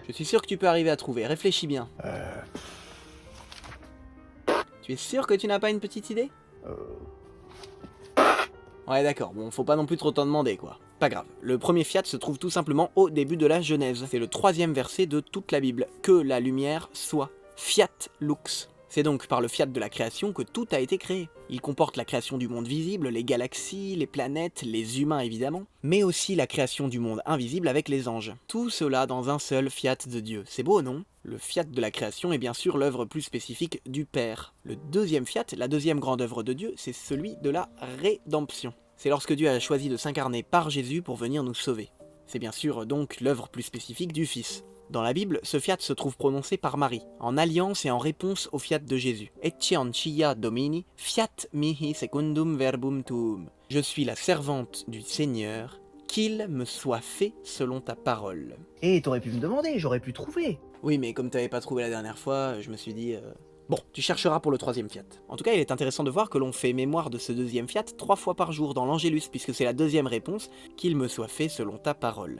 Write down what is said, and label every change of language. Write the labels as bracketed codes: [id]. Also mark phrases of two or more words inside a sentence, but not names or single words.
[fr] Je suis sûr que tu peux arriver à trouver, réfléchis bien. Tu es sûr que tu n'as pas une petite idée? Ouais d'accord, bon faut pas non plus trop t'en demander quoi. Pas grave, le premier fiat se trouve tout simplement au début de la Genèse. C'est le 3e verset de toute la Bible. Que la lumière soit. [la] Fiat lux. [fr] C'est donc par le fiat de la création que tout a été créé. Il comporte la création du monde visible, les galaxies, les planètes, les humains évidemment, mais aussi la création du monde invisible avec les anges. Tout cela dans un seul fiat de Dieu. C'est beau, non? Le fiat de la création est bien sûr l'œuvre plus spécifique du Père. Le 2e fiat, la 2e grande œuvre de Dieu, c'est celui de la rédemption. C'est lorsque Dieu a choisi de s'incarner par Jésus pour venir nous sauver. C'est bien sûr donc l'œuvre plus spécifique du Fils. Dans la Bible, ce fiat se trouve prononcé par Marie, en alliance et en réponse au fiat de Jésus. [la] Ecce ancia Domini, fiat mihi secundum verbum tuum. [fr] Je suis la servante du Seigneur, qu'il me soit fait selon ta parole. Et t'aurais pu me demander, j'aurais pu trouver. Oui, mais comme t'avais pas trouvé la dernière fois, je me suis dit... Bon, tu chercheras pour le 3e fiat. En tout cas, il est intéressant de voir que l'on fait mémoire de ce 2e fiat 3 fois par jour dans l'Angélus, puisque c'est la 2e réponse, qu'il me soit fait selon ta parole.